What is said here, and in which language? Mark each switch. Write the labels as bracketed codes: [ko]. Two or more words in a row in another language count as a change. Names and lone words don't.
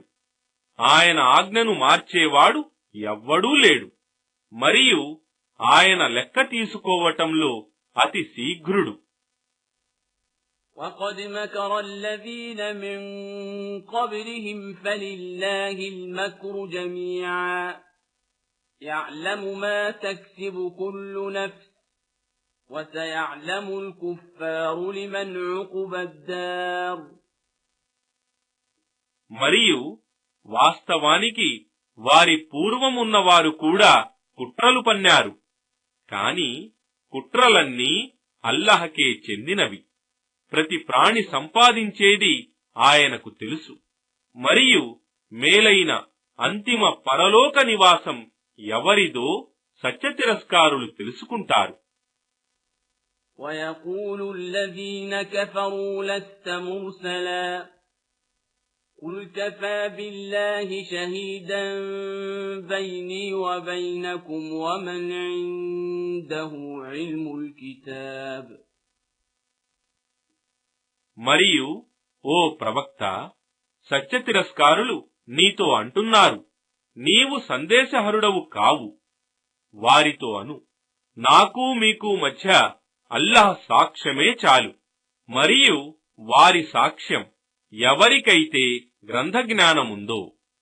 [te] ఆయన ఆజ్ఞను మార్చేవాడు ఎవ్వడూ లేడు మరియు ఆయన లెక్క తీసుకోవటంలో అతి శీఘ్రుడు. [ar] وَقَدْ مَكَرَ الَّذِينَ مِنْ قَبْلِهِمْ فَلِلَّهِ الْمَكْرُ جَمِيعًا يَعْلَمُ مَا تَكْسِبُ كُلُّ نَفْسٍ وَسَيَعْلَمُ الْكُفَّارُ لِمَنْ عُقْبَى الدَّارِ. [te] మరియు వాస్తవానికి వారి పూర్వమున్నవారు కూడా కుట్రలు పన్నారు. కాని కుట్రలన్నీ అల్లహకే చెందినవి. ప్రతి ప్రాణి సంపాదించేది ఆయనకు తెలుసు మరియు మేలైన అంతిమ పరలోక నివాసం ఎవరిదో సత్యతిరస్కారులు తెలుసుకుంటారు. [ar] وَيَقُولُ الَّذِينَ كَفَرُوا لَسْتَ مُرْسَلًا قُلْ كَفَى بِاللَّهِ شَهِيدًا بَيْنِي وَبَيْنَكُمْ وَمَنْ عِندَهُ عِلْمُ الْكِتَابِ. [te] మరియు ఓ ప్రవక్త, సత్యతిరస్కారులు నీతో అంటున్నారు, నీవు సందేశహరుడవు కావు. వారితో అను, నాకు మీకు మధ్య అల్లాహ్ సాక్ష్యమే చాలు మరియు వారి సాక్ష్యం ఎవరికైతే గ్రంథ జ్ఞానముందో